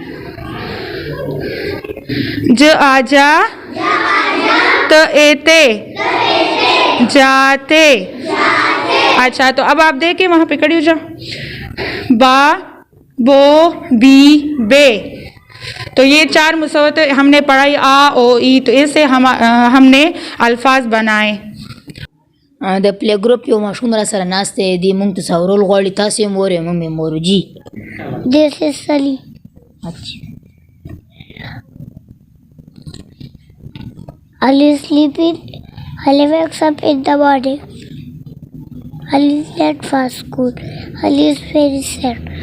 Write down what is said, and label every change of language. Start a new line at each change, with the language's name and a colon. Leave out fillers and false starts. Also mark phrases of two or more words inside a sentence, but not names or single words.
Urdu: ज आजा, त एते, जाते। اچھا، تو اب آپ دیکھیں وہاں پہ کھڑی ہو جاؤ. बा, बो, बी, बे। تو یہ 4 مصوتیں ہم نے پڑھائی، آ او ای. تو اس سے ہم نے الفاظ بنائے.
Pashto: د پلی ګروپ یو ماشوم را سره ناست دی. دی موږ ته څورول غواړي. تاسو یې مور یې موږ یې مور. جی
English: This is Sally.
Urdu: اچھا.
English: Ali is sleeping. Ali wakes up in the morning. Ali is late for school. Ali is very sad.